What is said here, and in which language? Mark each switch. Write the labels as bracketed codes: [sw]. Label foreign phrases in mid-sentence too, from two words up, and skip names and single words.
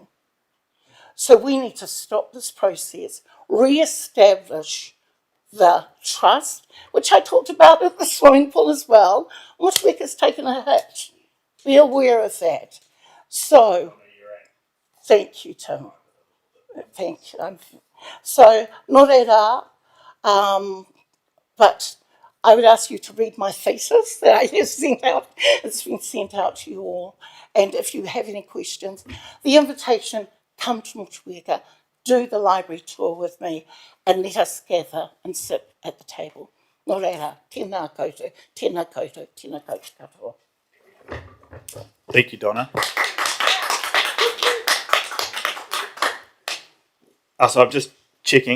[en] So we need to stop this process, re-establish the trust, which I talked about at the swimming pool as well. Motueka's taken a hit. Be aware of that. So, thank you, Tim. Thank you. So, [mi] nō reira, [en] but I would ask you to read my thesis that I have sent out. It's been sent out to you all. And if you have any questions, the invitation, come to Motueka, do the library tour with me, and let us gather and sit at the table. [mi] Nō reira, tēnā koutou, tēnā koutou, tēnā koutou katoa. [en] Thank you, Donna. So I'm just checking.